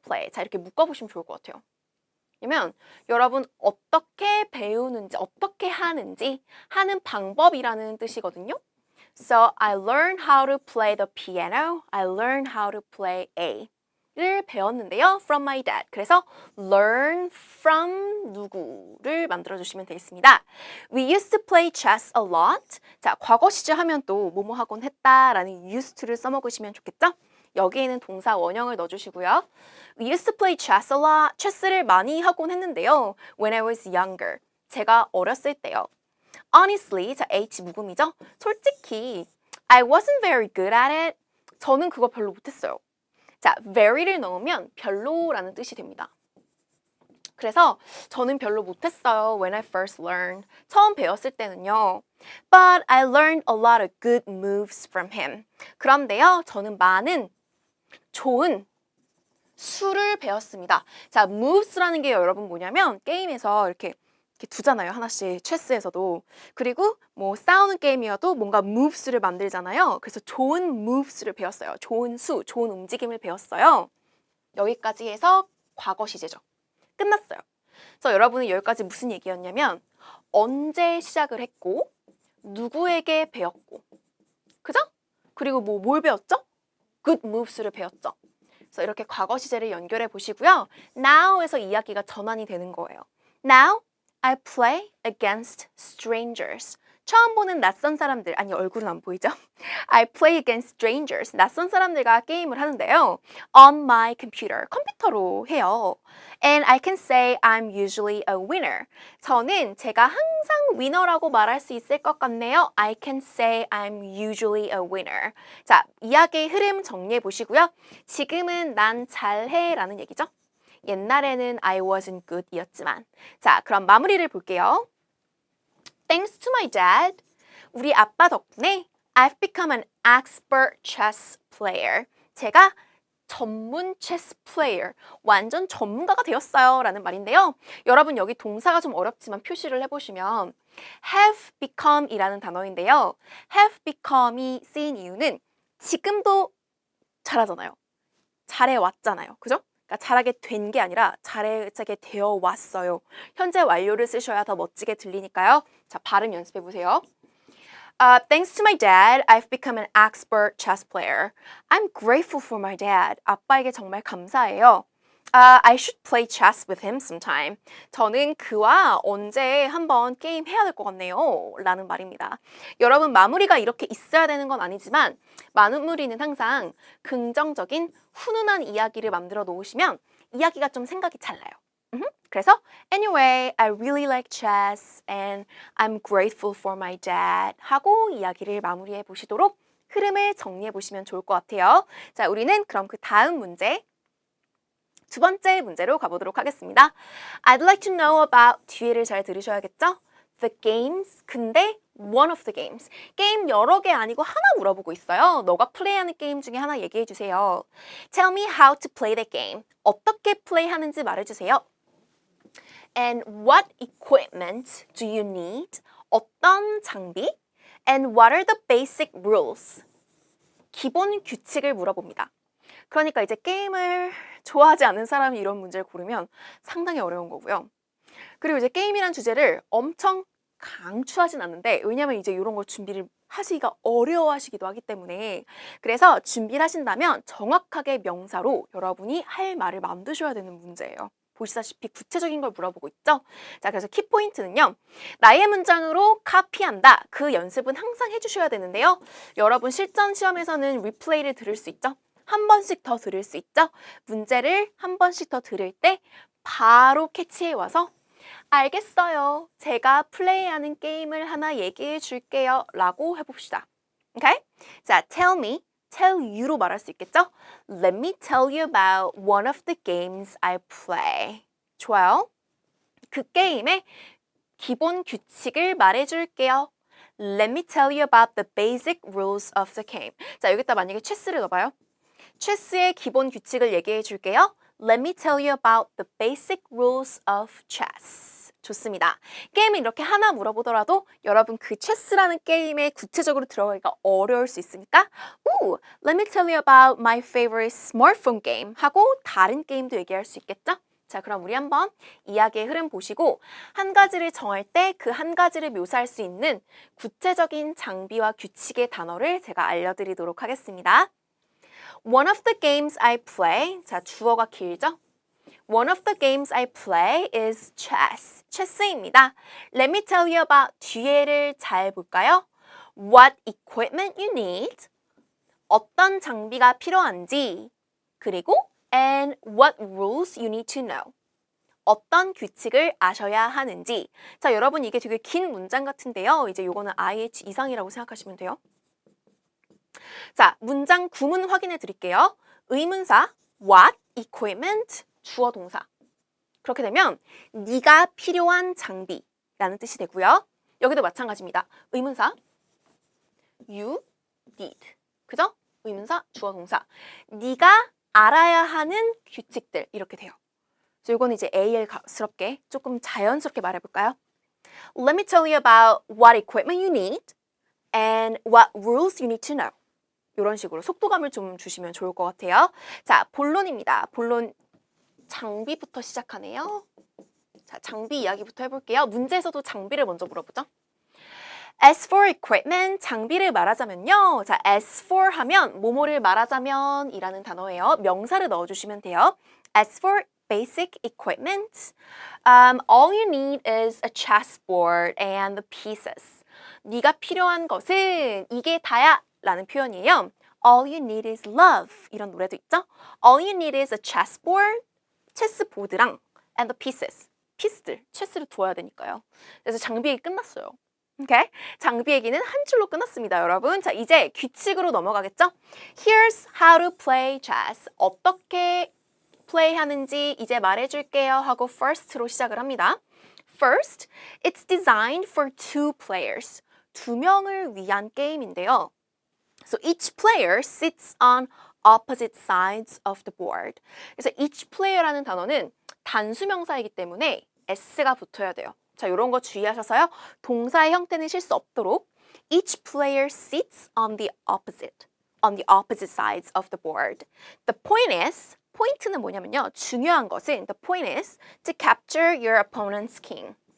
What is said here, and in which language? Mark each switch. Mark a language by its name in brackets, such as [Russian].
[Korean] 자, 이렇게 묶어보시면 좋을 것 같아요. 그러면 여러분 어떻게 배우는지, 어떻게 하는지 하는 방법이라는 뜻이거든요. [English] So I learned how to play the piano. I learned how to play [Korean] A를 배웠는데요. [English] From my dad. [Korean] 그래서 learn from 누구를 만들어주시면 되겠습니다. [English] We used to play chess a lot. [Korean] 자, 과거 시제 하면 또 뭐뭐 하곤 했다라는 used to를 써먹으시면 좋겠죠? 여기에는 동사 원형을 넣어주시고요. [English] We used to play chess a lot. [Korean] 체스를 많이 하곤 했는데요. [English] When I was younger. [Korean] 제가 어렸을 때요. Honestly, 자, H 묵음이죠? [English] 솔직히 I wasn't very good at it. [Korean] 저는 그거 별로 못했어요. 자, very를 넣으면 별로라는 뜻이 됩니다. 그래서 저는 별로 못했어요. [English] When I first learned. [Korean] 처음 배웠을 때는요. [English] But I learned a lot of good moves from him. [Korean] 그런데요, 저는 많은 좋은 수를 배웠습니다. 자, moves라는 게 여러분 뭐냐면 게임에서 이렇게 두잖아요. 하나씩 체스에서도. 그리고 뭐 싸우는 게임이어도 뭔가 moves를 만들잖아요. 그래서 좋은 moves를 배웠어요. 좋은 수, 좋은 움직임을 배웠어요. 여기까지 해서 과거 시제죠. 끝났어요. 그래서 여러분은 여기까지 무슨 얘기였냐면 언제 시작을 했고 누구에게 배웠고 그죠? 그리고 뭘 배웠죠? good moves를 배웠죠. 그래서 이렇게 과거 시제를 연결해 보시고요. Now에서 이야기가 전환이 되는 거예요. [English] Now I play against strangers. [Korean] 처음 보는 낯선 사람들, 아니 얼굴은 안 보이죠? [English] I play against strangers. [Korean] 낯선 사람들과 게임을 하는데요. [English] On my computer. [Korean] 컴퓨터로 해요. [English] And I can say I'm usually a winner. [Korean] 저는 제가 항상 위너라고 말할 수 있을 것 같네요. [English] I can say I'm usually a winner. [Korean] 자, 이야기의 흐름 정리해 보시고요. 지금은 난 잘해 라는 얘기죠. 옛날에는 [English] I wasn't good [Korean] 이었지만. 자, 그럼 마무리를 볼게요. [English] Thanks to my dad, [Korean] 우리 아빠 덕분에 [English] I've become an expert chess player. [Korean] 제가 전문 체스 플레이어, 완전 전문가가 되었어요 라는 말인데요. 여러분 여기 동사가 좀 어렵지만 표시를 해보시면 have become 이라는 단어인데요. have become이 쓰인 이유는 지금도 잘하잖아요. 잘해왔잖아요. 그죠? 그러니까 잘하게 된 게 아니라 잘하게 되어 왔어요. 현재 완료를 쓰셔야 더 멋지게 들리니까요. 자, 발음 연습해 보세요. [English] Thanks to my dad, I've become an expert chess player. I'm grateful for my dad. [Korean] 아빠에게 정말 감사해요. [English] I should play chess with him sometime. [Korean] 저는 그와 언제 한번 게임 해야 될 것 같네요. 라는 말입니다. 여러분 마무리가 이렇게 있어야 되는 건 아니지만 마무리는 항상 긍정적인 훈훈한 이야기를 만들어 놓으시면 이야기가 좀 생각이 잘 나요. 그래서 [English] anyway, I really like chess and I'm grateful for my dad [Korean] 하고 이야기를 마무리해 보시도록 흐름을 정리해 보시면 좋을 것 같아요. 자, 우리는 그럼 그 다음 문제 두 번째 문제로 가보도록 하겠습니다. [English] I'd like to know about [Korean] 뒤에를 잘 들으셔야겠죠? [English] The games, [Korean] 근데 [English] one of the games. [Korean] 게임 여러 개 아니고 하나 물어보고 있어요. 너가 플레이하는 게임 중에 하나 얘기해 주세요. [English] Tell me how to play the game. [Korean] 어떻게 플레이하는지 말해주세요. [English] And what equipment do you need? [Korean] 어떤 장비? [English] And what are the basic rules? [Korean] 기본 규칙을 물어봅니다. 그러니까 이제 게임을 좋아하지 않는 사람이 이런 문제를 고르면 상당히 어려운 거고요. 그리고 이제 게임이란 주제를 엄청 강추하진 않는데 왜냐면 이제 이런 걸 준비를 하시기가 어려워하시기도 하기 때문에 그래서 준비를 하신다면 정확하게 명사로 여러분이 할 말을 만드셔야 되는 문제예요. 보시다시피 구체적인 걸 물어보고 있죠? 자, 그래서 키포인트는요. 나의 문장으로 카피한다. 그 연습은 항상 해주셔야 되는데요. 여러분 실전 시험에서는 리플레이를 들을 수 있죠? 한 번씩 더 들을 수 있죠? 문제를 한 번씩 더 들을 때 바로 캐치해 와서 알겠어요. 제가 플레이하는 게임을 하나 얘기해 줄게요. 라고 해봅시다. 오케이? 자, tell me, tell you로 말할 수 있겠죠? [English] Let me tell you about one of the games I play. [Korean] 좋아요. 그 게임의 기본 규칙을 말해줄게요. [English] Let me tell you about the basic rules of the game. [Korean] 자, 여기다 만약에 체스를 넣어봐요. 체스의 기본 규칙을 얘기해 줄게요. [English] Let me tell you about the basic rules of chess. [Korean] 좋습니다. 게임을 이렇게 하나 물어보더라도 여러분 그 체스라는 게임에 구체적으로 들어가기가 어려울 수 있으니까 [English] let me tell you about my favorite smartphone game [Korean] 하고 다른 게임도 얘기할 수 있겠죠? 자, 그럼 우리 한번 이야기의 흐름 보시고 한 가지를 정할 때 그 한 가지를 묘사할 수 있는 구체적인 장비와 규칙의 단어를 제가 알려드리도록 하겠습니다. [English] One of the games I play. [Korean] 자, 주어가 길죠? [English] One of the games I play is chess. [Korean] 체스입니다. [English] Let me tell you about [Korean] 뒤에를 잘 볼까요? [English] What equipment you need. [Korean] 어떤 장비가 필요한지. 그리고 [English] and what rules you need to know. [Korean] 어떤 규칙을 아셔야 하는지. 자, 여러분 이게 되게 긴 문장 같은데요. 이제 요거는 IH 이상이라고 생각하시면 돼요. 자, 문장 구문 확인해 드릴게요. 의문사, what, equipment, 주어 동사. 그렇게 되면 네가 필요한 장비라는 뜻이 되고요. 여기도 마찬가지입니다. 의문사, you need. 그죠? 의문사, 주어 동사. 네가 알아야 하는 규칙들 이렇게 돼요. 그래서 이거는 이제 AL스럽게 조금 자연스럽게 말해볼까요? [English] Let me tell you about what equipment you need and what rules you need to know. [Korean] 이런 식으로 속도감을 좀 주시면 좋을 것 같아요. 자, 본론입니다. 본론 장비부터 시작하네요. 자, 장비 이야기부터 해볼게요. 문제에서도 장비를 먼저 물어보죠. As for equipment, 장비를 말하자면요. 자, as for 하면 뭐뭐를 말하자면 이라는 단어예요. 명사를 넣어주시면 돼요. [English] As for basic equipment, all you need is a chessboard and the pieces. [Korean] 네가 필요한 것은 이게 다야 라는 표현이에요. [English] All you need is love. [Korean] 이런 노래도 있죠? [English] All you need is a chessboard, [Korean] 체스보드랑 [English] and the pieces. [Korean] 피스들, 체스를 두어야 되니까요. 그래서 장비 얘기 끝났어요. 오케이? 장비 얘기는 한 줄로 끝났습니다, 여러분. 자, 이제 규칙으로 넘어가겠죠? [English] Here's how to play chess. [Korean] 어떻게 플레이하는지 이제 말해줄게요 하고 first로 시작을 합니다. [English] First, it's designed for two players. [Korean] 두 명을 위한 게임인데요. [English] So each player sits on opposite sides of the board. [Korean] 그래서 each player라는 단어는 단수명사이기 때문에 s가 붙어야 돼요. 자, 이런 거 주의하셔서요. 동사의 형태는 실수 없도록 [English] each player sits on the opposite sides of the board. The point is, [Korean] 포인트는 뭐냐면요. 중요한 것은 [English] the point is to capture your opponent's king.